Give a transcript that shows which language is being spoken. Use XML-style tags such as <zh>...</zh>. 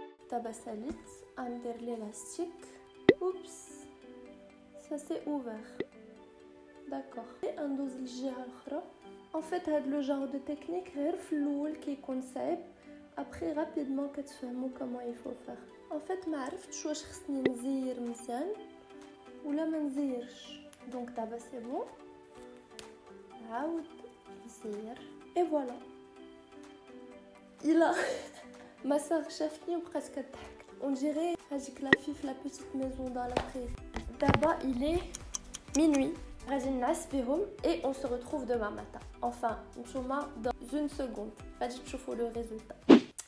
<ar>دابا ساليت غندير l'élastique.</ar> <fr>Oups, ça c'est ouvert. D'accord.</fr> <ar>ندوز للجهة الأخرى. En fait, هاد لو genre de technique غير في الأول كيكون صعيب.</ar> <fr>Après, rapidement كتفهموا comment il faut faire.</fr> <ar>En fait ما عرفتش واش خصني نزير مزيان ولا ما نزيرش. دونك دابا</ar> <fr>سي بون</fr> <ar>نعاود نزير اي فوالا. الا ما ساغ شافني وبقات كضحك</ar> <fr>اون ديري هذيك لا في لا بيتيت ميزون دون لا بريري. دابا il est minuit.</fr> <ar>غادي نعس بهم</ar> <fr>et on se retrouve demain matin.</fr> <ar>Enfin نتوما</ar> <fr>dans une seconde</fr> <ar>غادي تشوفوا لو ريزولتا.</ar>